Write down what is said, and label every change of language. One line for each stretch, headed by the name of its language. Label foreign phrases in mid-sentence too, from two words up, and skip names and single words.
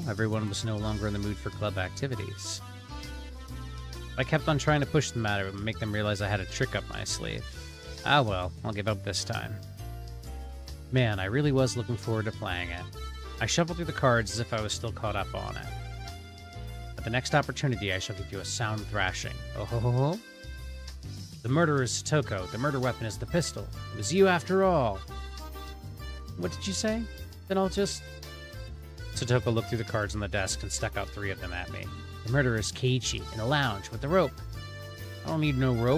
English: Everyone was no longer in the mood for club activities. I kept on trying to push the matter and make them realize I had a trick up my sleeve. Ah well, I'll give up this time. Man, I really was looking forward to playing it. I shuffled through the cards as if I was still caught up on it. At the next opportunity, I shall give you a sound thrashing. Oh ho ho ho. The murderer is Satoko. The murder weapon is the pistol. It was you after all. What did you say? Then I'll just... Satoko looked through the cards on the desk and stuck out 3 of them at me. The murderer is Keiichi, in a lounge, with the rope. I don't need no rope.